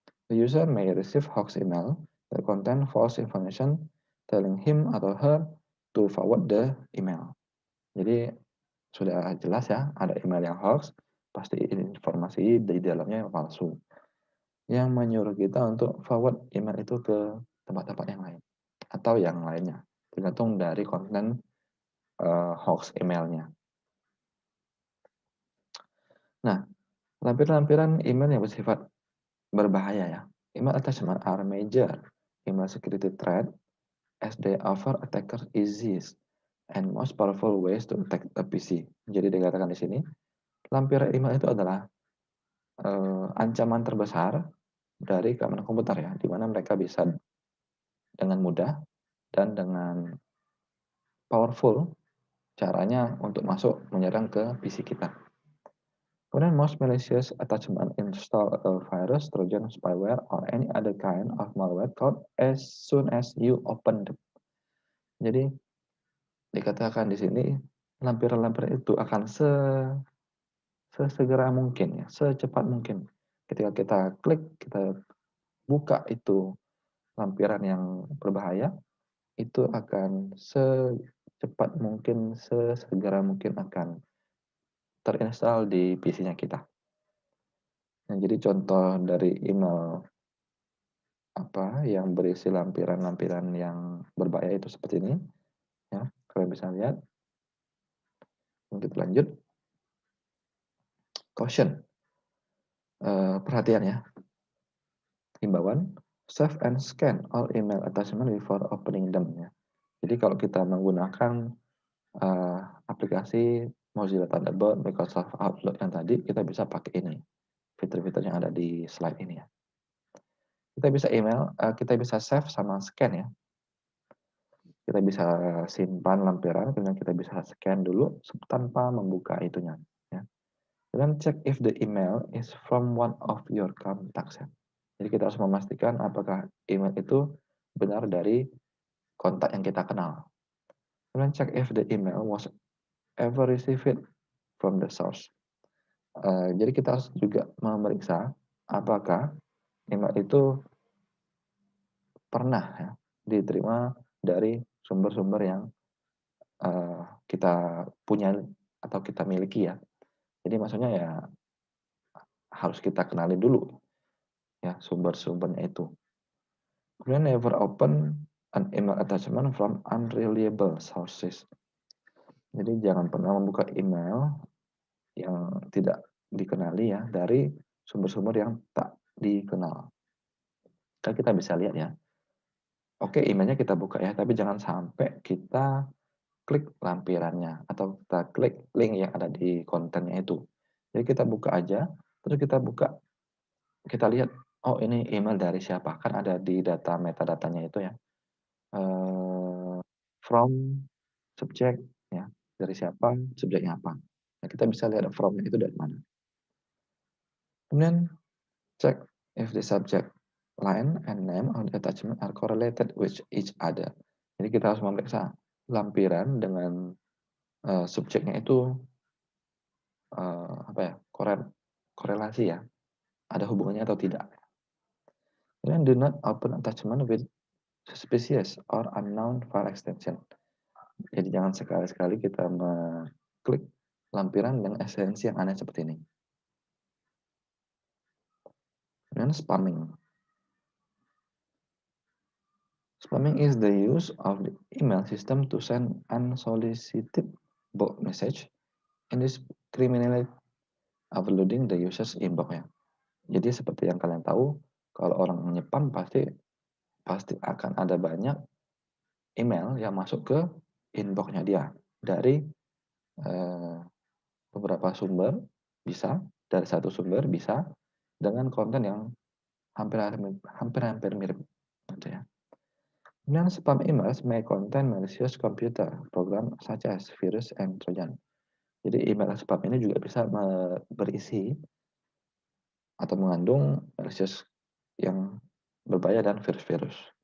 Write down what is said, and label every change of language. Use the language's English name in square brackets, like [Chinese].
[English] The user may receive hoax email that contain false information telling him [Indonesian] atau [English] her to forward the email. [Indonesian] Jadi sudah jelas ya, ada email yang hoax, pasti informasi di dalamnya yang palsu. yang menyuruh kita untuk forward email itu ke tempat-tempat yang lain atau yang lainnya, tergantung dari konten, hoax email-nya. Nah, lampiran-lampiran email yang bersifat berbahaya ya. [English] Email attachment are major email security threat as they offer attackers easiest and most powerful ways to attack a PC. [Indonesian] Jadi dikatakan di sini, lampiran email itu adalah ancaman terbesar dari keamanan komputer ya, di mana mereka bisa dengan mudah dan dengan powerful caranya untuk masuk menyerang ke PC kita. Kemudian [English] most malicious attachment install a virus, trojan, spyware, or any other kind of malware code as soon as you open them. [Indonesian] Jadi dikatakan di sini lampiran-lampiran itu akan sesegera mungkin ya, secepat mungkin. Ketika kita klik, kita buka itu lampiran yang berbahaya, itu akan secepat mungkin, sesegera mungkin akan terinstall di PC-nya kita. Nah, jadi contoh dari email apa yang berisi lampiran-lampiran yang berbahaya itu seperti ini, ya. Kalian bisa lihat. Kita lanjut. [English] Caution. [Indonesian] Perhatian ya. Himbauan, [English] save and scan all email attachment before opening them ya. [Indonesian] Jadi kalau kita menggunakan aplikasi Mozilla Thunderbird, Microsoft Outlook yang tadi, kita bisa pakai ini, fitur-fitur yang ada di slide ini ya. Kita bisa save sama scan ya. Kita bisa simpan lampiran, kemudian kita bisa scan dulu tanpa membuka itunya. Ya. Kemudian [English] check if the email is from one of your contacts. [Indonesian] Ya. Jadi kita harus memastikan apakah email itu benar dari kontak yang kita kenal. Kemudian [English] check if the email was ever received from the source. [Indonesian] Jadi kita harus juga memeriksa apakah email itu pernah ya, diterima dari sumber-sumber yang kita punya atau kita miliki ya. Jadi maksudnya ya harus kita kenali dulu ya sumber-sumbernya itu. Kemudian [English] never open an email attachment from unreliable sources. [Indonesian] Jadi jangan pernah membuka email yang tidak dikenali ya dari sumber-sumber yang tak dikenal. Kan kita bisa lihat ya. Oke, emailnya kita buka ya, tapi jangan sampai kita klik lampirannya atau kita klik link yang ada di kontennya itu. Jadi kita buka aja, terus kita lihat, oh ini email dari siapa? Kan ada di data metadatanya itu ya. From, subjek, ya. Dari siapa, subjeknya apa. Nah, kita bisa lihat from-nya itu dari mana. Kemudian [English] check if the subject line and name on the attachment are correlated with each other. [Indonesian] Jadi kita harus memeriksa lampiran dengan subjeknya itu apa ya, korelasi ya, ada hubungannya atau tidak. Kemudian [English] do not open attachment with suspicious or unknown file extension. [Indonesian] Jadi jangan sekali-sekali kita mengklik lampiran dengan ekstensi yang aneh seperti ini. Kemudian spamming. [English] Spamming is the use of the email system to send unsolicited bulk message indiscriminately overloading the user's inbox ya. [Indonesian] Jadi seperti yang kalian tahu, kalau orang nyepam pasti akan ada banyak email yang masuk ke inbox-nya dia dari beberapa sumber, bisa dari satu sumber, bisa dengan konten yang hampir mirip gitu ya. Kemudian [English] spam emails may contain malicious computer program such as virus and trojan. [Indonesian] Jadi email spam ini juga bisa berisi atau mengandung malicious yang berbahaya dan virus-virus.